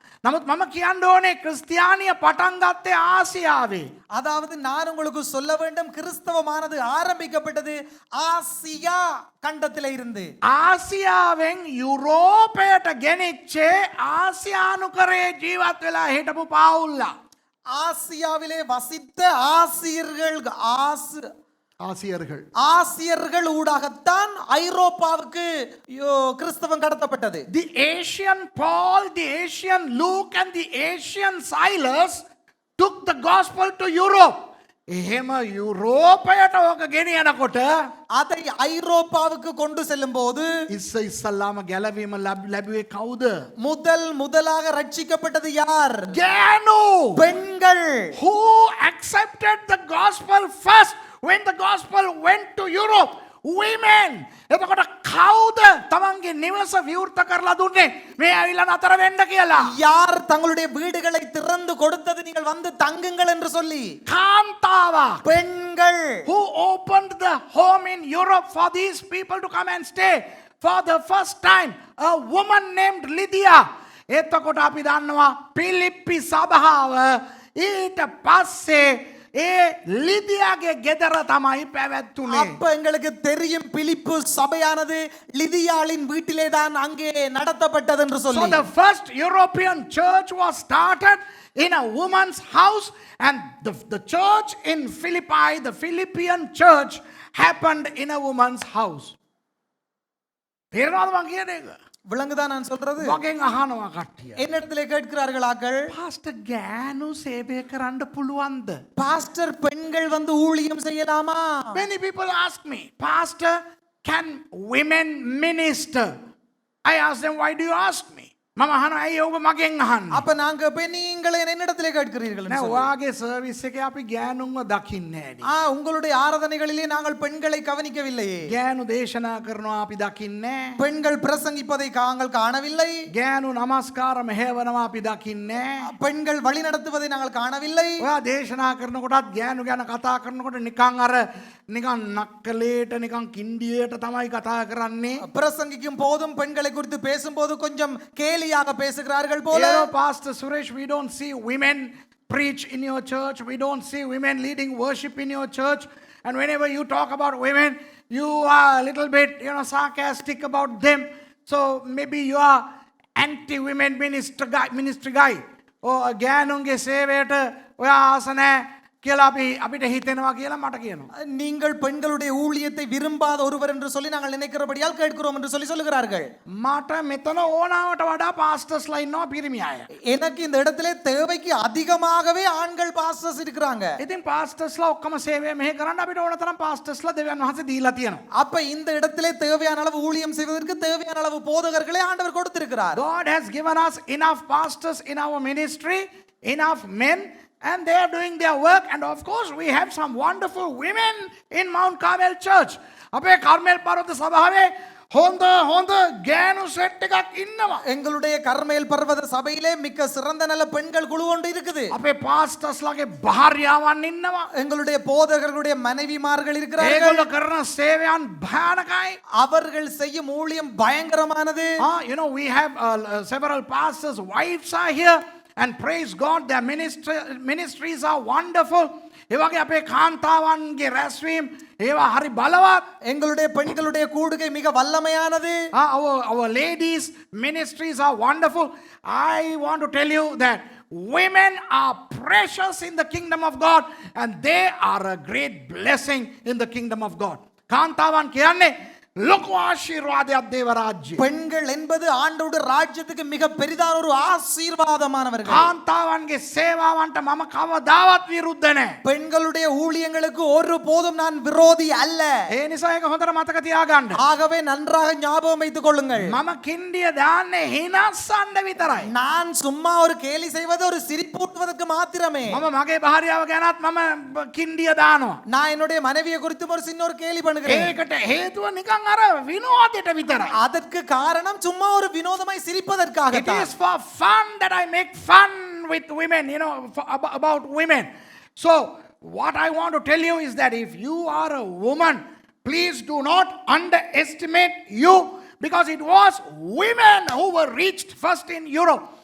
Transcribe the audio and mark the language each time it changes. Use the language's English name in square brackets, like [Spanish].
[Sinhala] නමුත් මම කියන්න ඕනේ ක්‍රිස්තියානිය පටන් ගත්තේ ආසියාවේ. [Tamil] அதாவது நான் உங்களுக்கு சொல்ல வேண்டும், கிறிஸ்தவமானது ஆரம்பிக்கப்பட்டது ஆசியா கண்டத்திலே இருந்து. [Sinhala] ආසියාවෙන් යුරෝපයට ගෙනිච්චේ ආසියානුකරේ ජීවත් වෙලා හිටපු පාවුල්ලා. [Tamil] ஆசியாவிலே வசித்த ஆசியர்கள் ஆசியர்கள். ஆசியர்கள் ஊடாகத்தான் ஐரோப்பாவுக்கு கிறிஸ்தவம் கடத்தப்பட்டது. [English] The Asian Paul, the Asian Luke and the Asian Silas took the gospel to Europe. [Sinhala] එහෙම යුරෝපයට ඕක ගෙනියනකොට [Tamil] அதை ஐரோப்பாவுக்கு கொண்டு செல்லும் போது [Sinhala] ඉස්සල්ලාම ගැලවීම ලැබුවේ කවුද? [Tamil] முதலாக ரட்சிக்கப்பட்டது யார்? [Sinhala] ගෑනු. [Tamil] பெண்கள். [English] Who accepted the gospel first when the gospel went to Europe? Women. [Sinhala] එතකොට කවුද තමන්ගේ නිවස විවෘත කරලා දුන්නේ මේ ඇවිල්ලා නතර වෙන්න කියලා? [Tamil] யார் தங்களுடைய வீடுகளை திறந்து கொடுத்தது நீங்கள் வந்து தங்குங்கள் என்று சொல்லி? [Sinhala] කාන්තාවා. [Tamil] பெண்கள். [English] Who opened the home in Europe for these people to come and stay for the first time? A woman named Lydia. [Sinhala] එතකොට අපි දන්නවා පිලිප්පි සභාව ඊට පස්සේ ඒ லிதியாගේ ගෙදර තමයි පැවැත්තුනේ. [Tamil] அப்ப எங்களுக்கு தெரியும் பிலிப்பு சபையானது லிதியாளின் வீட்டிலே தான் அங்கே நடத்தப்பட்டது என்று [English] So [Tamil] சொல்லி. [English] the first European church was started in a woman's house, and the church in Philippi, the Philippian church, happened in a woman's house. [Sinhala] තේරෙනවද මං කියන එක? [Tamil] விளங்குதா நான் சொல்றது? [Sinhala] මගෙන් අහනවා කට්ටිය. [Tamil] என்னிடத்திலே கேட்கிறார்கள் ஆக்கள், [Sinhala] පාස්ටර් ගෑනු සේවය කරන්න පුළුවන්ද? [Tamil] பாஸ்டர் பெண்கள் வந்து ஊழியம் செய்யலாமா? [English] Many people ask me, Pastor, can women minister? I ask them, why do you ask me? [Sinhala] මම අහනවා ඇයි ඔබ මගෙන් අහන්නේ? [Tamil] அப்ப நாங்க நீங்கள் என்னிடத்திலே கேட்கிறீர்கள் என்று [Sinhala] නෑ [Tamil] சொல்லி. [Sinhala] ඔයාගේ සර්විස් එකේ අපි ගෑනුන්ව දකින්නේ නෑනේ. [Tamil] உங்களுடைய ஆராதனைகளிலே நாங்கள் பெண்களை கவனிக்கவில்லையே. [Sinhala] ගෑනු දේශනා කරනවා අපි දකින්නේ නෑ. [Tamil] பெண்கள் பிரசங்கிப்பதை நாங்கள் காணவில்லை. [Sinhala] ගෑනු නමස්කාර මෙහෙවනවා අපි දකින්නේ නෑ. [Tamil] பெண்கள் வழி நடத்துவதை நாங்கள் காணவில்லை. [Sinhala] ඔයා දේශනා කරනකොටත් ගෑනු ගැන කතා කරනකොට නිකන් නක්කලේට නිකන් කින්ඩියට තමයි කතා කරන්නේ. [Tamil] பிரசங்கிக்கும் போதும் பெண்களை குறித்து பேசும்போது கொஞ்சம் கேலியாக பேசுகிறார்கள் போல. [English] You know, Pastor Suresh, we don't see women preach in your church. We don't see women leading worship in your church. And whenever you talk about women, you are a little bit, sarcastic about them. So maybe you are anti-women ministry guy. [Sinhala] Or ගෑනුන්ගේ සේවයට ඔයා ආස නැහැ කියලා අපිට හිතෙනවා කියලා මට කියනවා. [Tamil] நீங்கள் பெண்களுடைய ஊழியத்தை விரும்பாத ஒருவர் என்று சொல்லி நாங்கள் நினைக்கிறபடியால் கேட்கிறோம் என்று சொல்லி சொல்லுகிறார்கள். [Sinhala] මට මෙතන ඕනාවට වඩා පාස්ටර්ස්ලා ඉන්නවා පිරිමි අය. [Tamil] எனக்கு இந்த இடத்திலே தேவைக்கு அதிகமாகவே ஆண்கள் பாஸ்டர்ஸ் இருக்கிறாங்க. [Sinhala] ඉතින් පාස්ටර්ස්ලා ඔක්කොම සේවය මෙහෙ කරන්න අපිට ඕන තරම් පාස්ටර්ස්ලා දෙවියන් වහන්සේ දීලා තියෙනවා. [Tamil] அப்ப இந்த இடத்திலே தேவையான அளவு ஊழியம் செய்வதற்கு தேவையான அளவு போதகர்களை ஆண்டவர் கொடுத்திருக்கிறார். [English] God has given us enough pastors in our ministry, enough men, and they are doing their work. And of course we have some wonderful women in Mount Carmel Church. [Sinhala] අපේ කර්මෙල් පර්වත සභාවේ හොඳ ගෑනු සෙට් එකක් ඉන්නවා. [Tamil] எங்களுடைய கர்மேல் பர்வத சபையிலே மிக்க சிறந்த நல்ல பெண்கள் குழு ஒன்று இருக்குது. [Sinhala] අපේ පාස්ටර්ස්ලාගේ භාර්යාවන් ඉන්නවා. [Tamil] எங்களுடைய போதகர்களுடைய மனைவிமார்கள் இருக்கிறார்கள். [Sinhala] ඒගොල්ලෝ කරන සේවයන් භයානකයි. [Tamil] அவர்கள் செய்யும் ஊழியம் பயங்கரமானது. [English] We have several pastors' wives are here. And praise God, their ministries are wonderful. [Sinhala] ඒවගේ අපේ කාන්තාවන්ගේ රැස්වීම් ඒවා හරි බලවත්. [Tamil] எங்களுடைய பெண்களுடைய கூடுகை மிக வல்லமையானது. [English] Our ladies ministries are wonderful. I want to tell you that women are precious in the kingdom of God, and they are a great blessing in the kingdom of God. [Sinhala] කාන්තාවන් කියන්නේ ලොකු ආශිර්වාදයක් දේව රාජ්‍යයේ. [Tamil] பெண்கள் என்பது ஆண்டவருடைய ராஜ்யத்துக்கு மிக பெரிதான ஒரு ஆசீர்வாதமானவர்கள். [Sinhala] කාන්තාවන්ගේ සේවාවන්ට මම කවදාවත් විරුද්ධ නැහැ. [Tamil] பெண்களுடைய ஊழியங்களுக்கு ஒரு போதும் நான் விரோதி அல்ல. [Sinhala] ඒ නිසා ඒක හොඳට මතක තියාගන්න. [Tamil] ஆகவே நன்றாக ஞாபகம் வைத்துக் கொள்ளுங்கள். [Sinhala] මම කින්ඩිය දාන්නේ හිනස්සන්න විතරයි. [Tamil] நான் சும்மா ஒரு கேலி செய்வது ஒரு சிரிப்பூட்டுவதற்கு மாத்திரமே. [Sinhala] මම මගේ භාර්යාව ගැනත් මම කින්ඩිය දානවා. [Tamil] நான் என்னுடைய மனைவியை குறித்து ஒரு சின்ன ஒரு கேலி பண்ணுகிறேன். [Sinhala] ඒකට හේතුව නිකන් අර විනෝදයට විතරයි. [Tamil] அதற்கு காரணம் சும்மா ஒரு வினோதமாய் சிரிப்பதற்காக. [English] It is for fun that I make fun with women, about women. So what I want to tell you is that if you are a woman, please do not underestimate you, because it was women who were reached first in Europe.